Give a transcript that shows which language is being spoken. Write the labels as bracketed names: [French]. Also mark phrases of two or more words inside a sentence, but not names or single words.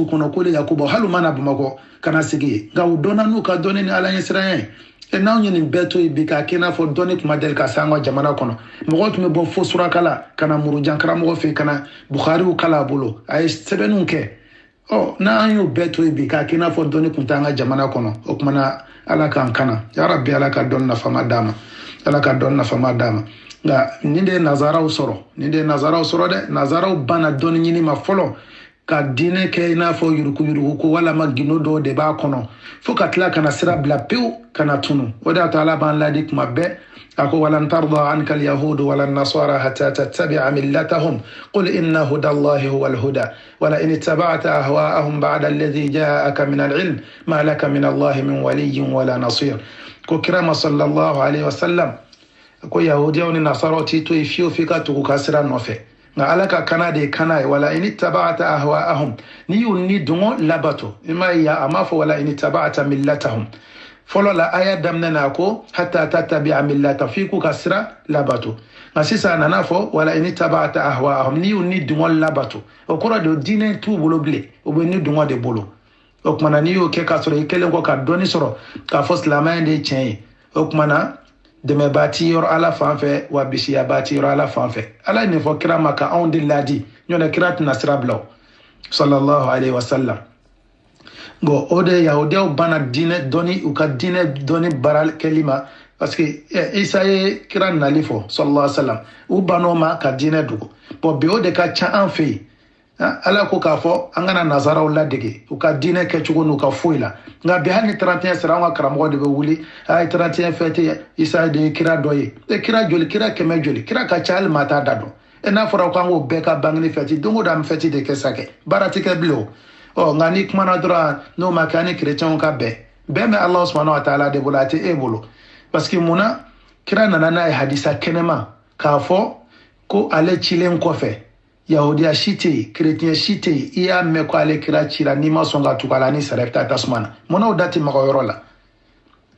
[Bambara] kɔnɔ ko de yakuba hali u mana bamakɔ ka na sigi ye nka u dɔnna n'u ka dɔnni ni ala ɲɛsiranya ye n'anw ye nin bɛɛ to yen bi k'a kɛ i n'a fɔ dɔnni tun ma deli ka se an ka jamana kɔnɔ mɔgɔw tun bɛ bɔ fo surakala ka na murujan karamɔgɔ fɛ yen ka na bukhariw kala a bolo a ye sɛbɛnniw kɛ n'an y'o bɛɛ to yen bi k'a kɛ i n'a fɔ dɔnni tun tɛ an ka jamana kɔnɔ o kumana ala k'an kana yarabi ala ka dɔnni nafama d'a ma ala ka dɔnni nafama d'a ma nka nin de ye nazaraw sɔrɔ dɛ nazaraw banna dɔnni ɲini ma fɔlɔ ka diinɛ kɛ i n'a fɔ yuruku ko walama gindo dɔw de b'a kɔnɔ fo ka tila kana sira bila pewu kana tunu o de y'a to ala b'an ladi kuma bɛɛ a ko [Arabic] ولن ترضى عنك اليهود ولا النصارى حتى تتبع ملتهم قل إن هدى الله هو الهدى ولئن اتبعت أهواءهم بعد الذي جاءك من العلم ما لك من الله من ولي ولا نصير [Bambara] ko kirama [Arabic] صلى الله عليه وسلم [Bambara] ko yahudiyaw ni nasaraw ti to fiyewu f'i ka tugu ka sira nɔfɛ nka ala ka kana de ye kana ye [Arabic] ولئن اتبعت أهواءهم [Bambara] ni y'u ni dongo labato i m'a ye a m'a fɔ [Arabic] ولئن اتبعت ملتهم [Bambara] fɔlɔ la aya daminɛ na ko [Arabic] حتى تتبع ملة [Bambara] f'i k'u ka sira labato nka sisan a nana fɔ [Arabic] ولئن اتبعت أهواءهم [Bambara] ni y'u ni dongo labato o kɔrɔ de diinɛ t'u bolo bilen o bɛ ni dongo de bolo o kumana n'i y'o kɛ k'a sɔrɔ i kɛlen kɔ ka dɔnni sɔrɔ k'a fɔ silamɛya de ye tiɲɛ ye o kumana dɛmɛbaa ti yɔrɔ ala fan fɛ wa bisiyabaa ti yɔrɔ ala fan fɛ ala ye nin fɔ kira ma ka anw de ladi ɲɔtɛ kira tɛna sira bila o [Arabic] صلى الله عليه وسلم [Bambara] bon o de yahudiyaw banna diinɛ dɔnni u ka diinɛ dɔnni baara kɛli ma [French] parce que [Bambara] isa ye kira nali fɔ [Arabic] صلى الله عليه وسلم [Bambara] u bann'o ma ka diinɛ dogo bon bi o de ka ca an fɛ yen ala ko k'a fɔ an kana nazaraw ladege u ka diinɛ kɛcogo n'u ka foyi la nka bi hali ni 31 sera an ka karamɔgɔ de bɛ wuli a ye 31 fɛte isa de ye kira dɔ ye kira joli kira kɛmɛ joli kira ka ca hali maa t'a da dɔn n'a fɔra k'an k'o bɛɛ ka bangeni fɛti don o don an bɛ fɛti de kɛ sa kɛ baara tɛ kɛ bilen o nka ni kumana dɔrɔn n'o ma kɛ an ni kerecɛnw ka bɛn bɛn bɛ ala [Arabic] سبحانه وتعالى [Bambara] de bolo a tɛ e bolo [French] parce que [Bambara] munna kira nana n'a ye hadisa kɛnɛma k'a fɔ ko ale cilen kɔfɛ yahudiya si tɛ yen kerecɛn si tɛ yen i y'a mɛn ko ale kira cira n'i ma sɔn ka tugu a la ni sara i bɛ taa tasuma na munna o da tɛ maga o yɔrɔ la